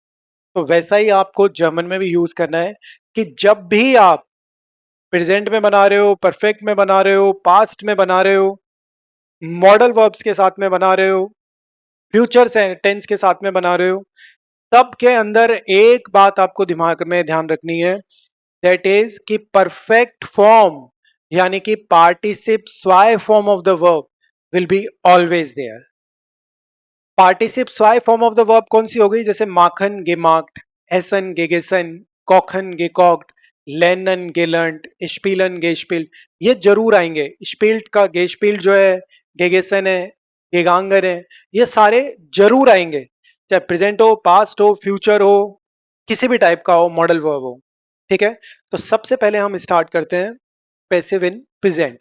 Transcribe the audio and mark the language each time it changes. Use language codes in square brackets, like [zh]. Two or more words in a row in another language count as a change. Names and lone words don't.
[hi] तो वैसा ही आपको जर्मन में भी यूज करना है कि जब भी आप प्रेजेंट में बना रहे हो, परफेक्ट में बना रहे हो, पास्ट में बना रहे हो, [en] modal verbs [hi] के साथ में बना रहे हो, [en] future tense [hi] के साथ में बना रहे हो, तब के अंदर एक बात आपको दिमाग में ध्यान रखनी है, [en] that is [hi] कि [en] perfect form [hi] यानी कि [de] Partizip zwei [en] form of the verb will be always there. [de] Partizip zwei [en] form of the verb [hi] कौन सी हो गई? [de] जैसे machen gemacht, essen gegessen, kaufen gekauft, lernen gelernt, spielen gespielt, [hi] ये जरूर आएंगे। स्पिल्ट का गेस्पिल्ट जो है, गेगेसन है, गेगांगर है, ये सारे जरूर आएंगे, चाहे प्रेजेंट हो, पास्ट हो, फ्यूचर हो, किसी भी टाइप का हो, मॉडल वर्ब हो। ठीक है, तो सबसे पहले हम स्टार्ट करते हैं [en] passive in present.